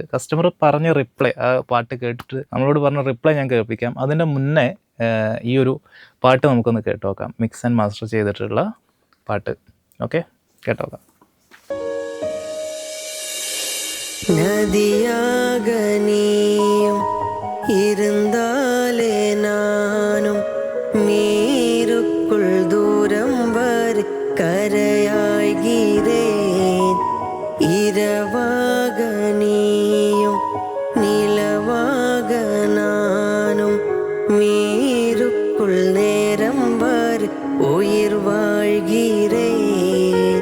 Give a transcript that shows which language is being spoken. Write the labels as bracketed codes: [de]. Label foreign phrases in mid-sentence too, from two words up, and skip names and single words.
[ml] കസ്റ്റമർ പറഞ്ഞ റിപ്ലൈ, ആ പാട്ട് കേട്ടിട്ട് നമ്മളോട് പറഞ്ഞ റിപ്ലൈ ഞാൻ കേൾപ്പിക്കാം. അതിൻ്റെ മുന്നേ ഈ ഒരു പാട്ട് നമുക്കൊന്ന് കേട്ടോക്കാം, [en] mix and master [ml] ചെയ്തിട്ടുള്ള പാട്ട്. ഓക്കെ, കേട്ടോക്കാം. [ta] നദിയാകനിയും இருந்தாலே நானும் நீருக்குள் தூரம் வரை கரையாகிறேன். இரவாக நீயும் நிலவாக நானும் நீருக்குள் நேரம் வரை உயிர் வாழ்கிறேன்.